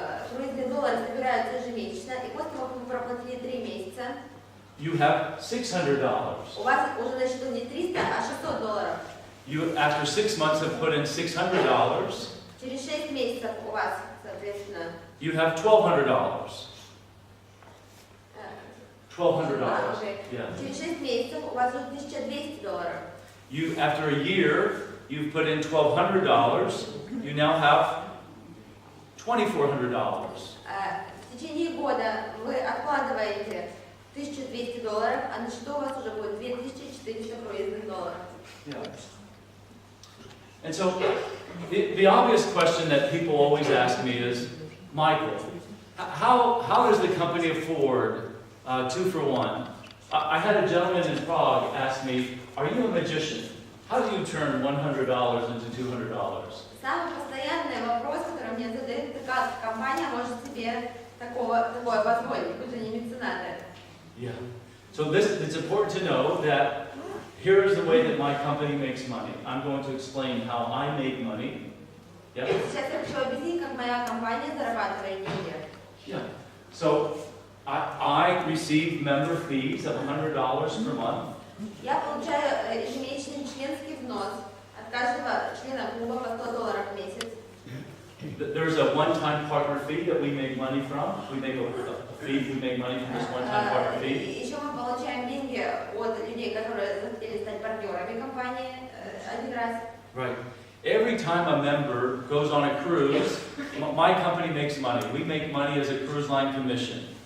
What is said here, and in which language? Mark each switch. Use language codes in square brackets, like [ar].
[ru] Круизные доллары собираются ежемесячно, и после того, как вы проплатили 3 месяца, [en] you have $600. [ru] у вас уже на счету не 300, а $600. [en] You, after 6 months, have put in $600. [ru] Через 6 месяцев у вас, соответственно, [en] You have $1,200. $1,200. Yeah. [ru] Через 6 месяцев у вас уже $1200. [en] You, after a year, you've put in $1,200. You now have $2,400. [ru] В течение года вы откладываете $1200, а на счету у вас уже будет $2400 круизных долларов. [en] Yeah. And so, the obvious question that people always ask me is, Michael, how does the company afford 2 for 1? I had a gentleman in Prague ask me, are you a magician? How do you turn $100 into $200? [ru] Самый постоянный вопрос, который мне задают, это как компания может себе такое позволить, вы же не меценаты. [en] Yeah. So it's important to know that here is the way that my company makes money. I'm going to explain how I make money. Yeah. [ru] Сейчас я хочу объяснить, как моя компания зарабатывает деньги. [en] Yeah. So I receive member fees of $100 per month. [ru] Я получаю ежемесячный членский взнос от каждого члена клуба по $100 в месяц. [en] There's a one-time partner fee that we make money from. We make a fee, we make money from this one-time partner fee. [ru] Еще мы получаем деньги от людей, которые захотели стать партнерами компании один раз. [en] Right. Every time a member goes on a cruise, my company makes money. We make money as a cruise line commission.